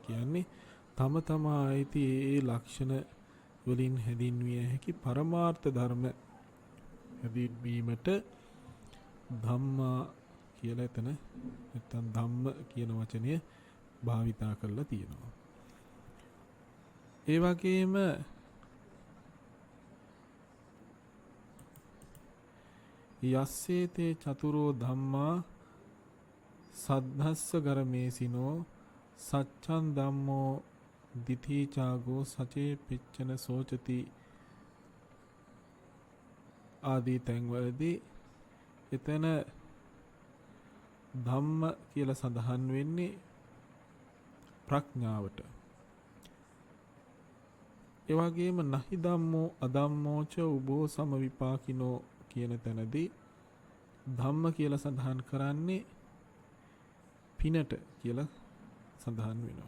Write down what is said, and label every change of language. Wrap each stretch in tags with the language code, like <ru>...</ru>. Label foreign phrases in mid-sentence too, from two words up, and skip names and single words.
<si>කියන්නේ තම තමා ඇති ඒ ලක්ෂණ වලින් හැදින්විය හැකි පරමාර්ථ ධර්ම හැදින්වීමට ධම්මා කියලා එතන නැත්නම් ධම්ම කියන වචනය භාවිතා කරලා තියෙනවා.</si> <pi>ඒ වගේම යස්සේතේ චතුරෝ ධම්මා සද්ධස්ස ගරමේසිනෝ සච්ඡන් ධම්මෝ දිතිචාගෝ සචේ පිච්චන සෝචති</pi> <si>ආදී තැන්වලදී එතන ධම්ම කියලා සඳහන් වෙන්නේ ප්‍රඥාවට. ඒ වගේම</si> <pi>නහි ධම්මෝ අධම්මෝච උභෝ සම විපාකිනෝ</pi> <si>කියන තැනදී ධම්ම කියලා සඳහන් කරන්නේ පිනට කියලා සඳහන් වෙනවා.</si>